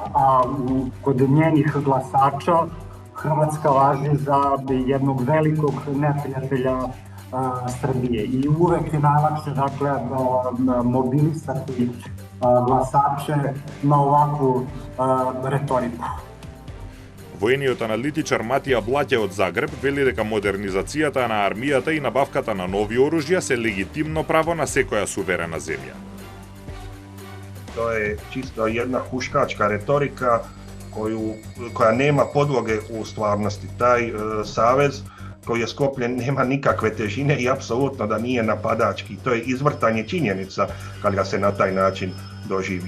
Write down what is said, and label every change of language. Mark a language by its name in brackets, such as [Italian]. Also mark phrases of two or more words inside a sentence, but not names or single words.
[Serbian] A kod njenih glasača Hrvatska važi za jednog velikog neprijatelja Srbije i uvek je najlakše mobilisati glasače na ovakvu retoriku. [Macedonian] Воениот аналитичар Матија Блаќе од Загреб вели дека модернизацијата на армијата и набавката на нови оружја се легитимно право на секоја суверена земја. [Croatian] To je čisto jedna huškačka retorika koja nema podloge u stvarnosti. Taj savez koji je sklopljen nema nikakve težine i apsolutno da nije napadački. To je izvrtanje činjenica kad ga se na taj način doživi.